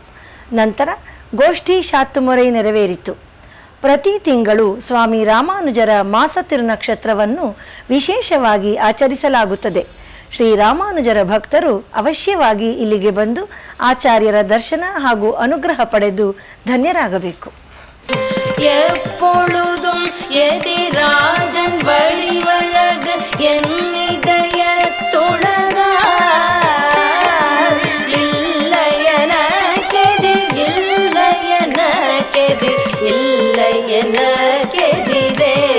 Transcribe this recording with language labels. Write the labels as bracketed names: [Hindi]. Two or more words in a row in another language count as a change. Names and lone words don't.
[Kannada] ನಂತರ ಗೋಷ್ಠಿ ಶಾತ್ತುಮೊರೆ ನೆರವೇರಿತು. ಪ್ರತಿ ತಿಂಗಳು ಸ್ವಾಮಿ ರಾಮಾನುಜರ ಮಾಸ ತಿರುನಕ್ಷತ್ರವನ್ನು ವಿಶೇಷವಾಗಿ ಆಚರಿಸಲಾಗುತ್ತದೆ. ಶ್ರೀರಾಮಾನುಜರ ಭಕ್ತರು ಅವಶ್ಯವಾಗಿ ಇಲ್ಲಿಗೆ ಬಂದು ಆಚಾರ್ಯರ ದರ್ಶನ ಹಾಗೂ ಅನುಗ್ರಹ ಪಡೆದು ಧನ್ಯರಾಗಬೇಕು. [Tamil] எப்பொழுதும் எதிராஜன் வழிவழகு என்னிதய தொழகார் இல்லையனக்கெதிர் இல்லையனக்கெதிர் இல்லையனக்கெதிரே